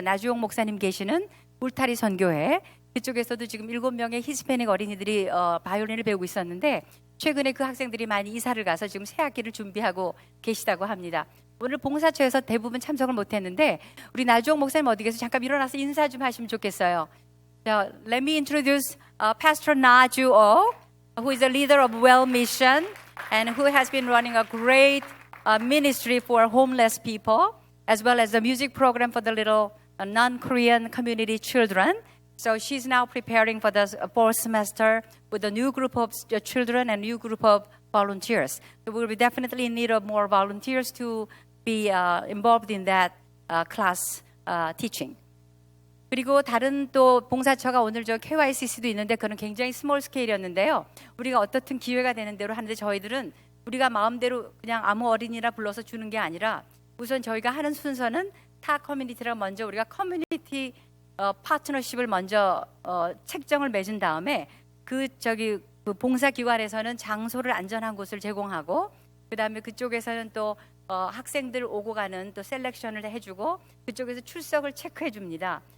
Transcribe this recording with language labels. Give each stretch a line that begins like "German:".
Korean: 나주용 목사님 계시는 울타리 선교회 그쪽에서도 지금 7명의 히스패닉 어린이들이 바이올린을 배우고 있었는데 최근에 그 학생들이 많이 이사를 가서 지금 새 학기를 준비하고 계시다고 합니다. 오늘 봉사처에서 대부분 참석을 못했는데 우리 나주용 목사님 어디 계세요? 잠깐 일어나서 인사 좀 하시면 좋겠어요.
English: Let me introduce Pastor Na Ju-oh, who is the leader of Well Mission and who has been running a great ministry for homeless people, as well as the music program for the little non-Korean community children. So she's now preparing for the fall semester with a new group of children and new group of volunteers. So we'll be definitely in need of more volunteers to be involved in that class teaching.
Korean: 그리고 다른 또 봉사처가 오늘 저 KYCC도 있는데 그건 굉장히 스몰 스케일이었는데요. 우리가 어떻든 기회가 되는 대로 하는데 저희들은 우리가 마음대로 그냥 아무 어린이나 불러서 주는 게 아니라 우선 저희가 하는 순서는 타 커뮤니티랑 먼저 우리가 커뮤니티 파트너십을 먼저 책정을 맺은 다음에 그 봉사기관에서는 장소를 안전한 곳을 제공하고 그다음에 그쪽에서는 또 학생들 오고 가는 또 셀렉션을 해주고 그쪽에서 출석을 체크해 줍니다.